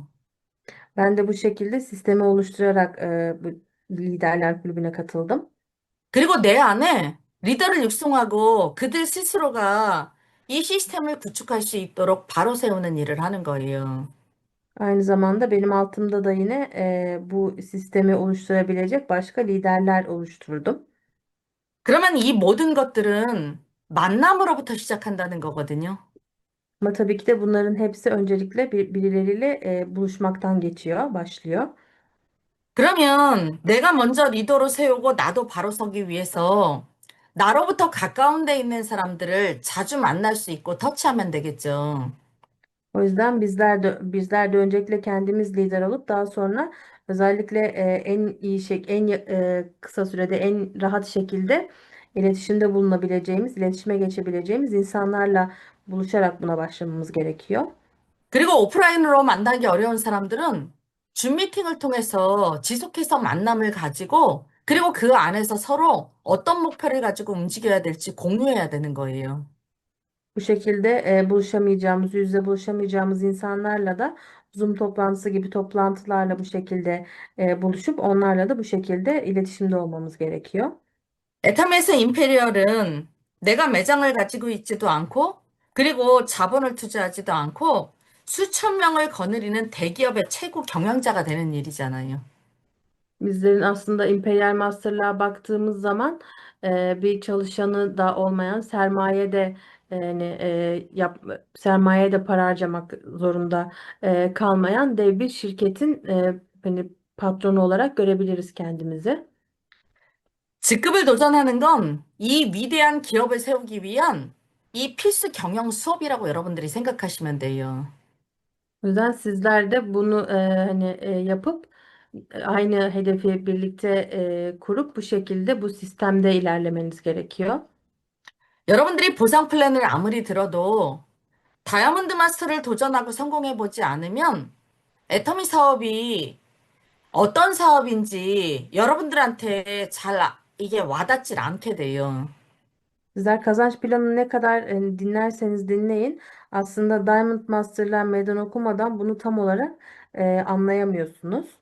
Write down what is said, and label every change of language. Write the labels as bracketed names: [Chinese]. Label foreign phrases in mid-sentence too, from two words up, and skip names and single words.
[Turkish] Ben de bu şekilde sistemi oluşturarak bu liderler kulübüne katıldım. [Korean] 그리고 내 안에 리더를 육성하고 그들 스스로가 이 시스템을 구축할 수 있도록 바로 세우는 일을 하는 거예요. [Turkish] Aynı zamanda benim altımda da yine bu sistemi oluşturabilecek başka liderler oluşturdum. [Korean] 그러면 이 모든 것들은 만남으로부터 시작한다는 거거든요. [Turkish] Ama tabii ki de bunların hepsi öncelikle birileriyle buluşmaktan geçiyor, başlıyor. [Korean] 그러면 내가 먼저 리더로 세우고 나도 바로 서기 위해서 나로부터 가까운 데 있는 사람들을 자주 만날 수 있고 터치하면 되겠죠. [Turkish] O yüzden bizler de öncelikle kendimiz lider olup daha sonra özellikle kısa sürede en rahat şekilde iletişimde bulunabileceğimiz, iletişime geçebileceğimiz insanlarla buluşarak buna başlamamız gerekiyor. [Korean] 그리고 오프라인으로 만나기 어려운 사람들은 줌 미팅을 통해서 지속해서 만남을 가지고 그리고 그 안에서 서로 어떤 목표를 가지고 움직여야 될지 공유해야 되는 거예요. [Turkish] Bu şekilde buluşamayacağımız, yüz yüze buluşamayacağımız insanlarla da Zoom toplantısı gibi toplantılarla bu şekilde buluşup onlarla da bu şekilde iletişimde olmamız gerekiyor. [Korean] 에타메스 임페리얼은 내가 매장을 가지고 있지도 않고 그리고 자본을 투자하지도 않고 수천 명을 거느리는 대기업의 최고 경영자가 되는 일이잖아요. [Turkish] Bizlerin aslında Imperial Master'lığa baktığımız zaman bir çalışanı da olmayan sermaye de yani sermaye de para harcamak zorunda kalmayan dev bir şirketin hani patronu olarak görebiliriz kendimizi. [Korean] 직급을 도전하는 건 이 위대한 기업을 세우기 위한 이 필수 경영 수업이라고 여러분들이 생각하시면 돼요. [Turkish] O yüzden sizler de bunu hani yapıp aynı hedefi birlikte kurup bu şekilde bu sistemde ilerlemeniz gerekiyor. [Korean] 여러분들이 보상 플랜을 아무리 들어도 다이아몬드 마스터를 도전하고 성공해보지 않으면 애터미 사업이 어떤 사업인지 여러분들한테 이게 와닿질 않게 돼요. [Turkish] Sizler kazanç planını ne kadar dinlerseniz dinleyin aslında Diamond Master'lar meydan okumadan bunu tam olarak anlayamıyorsunuz.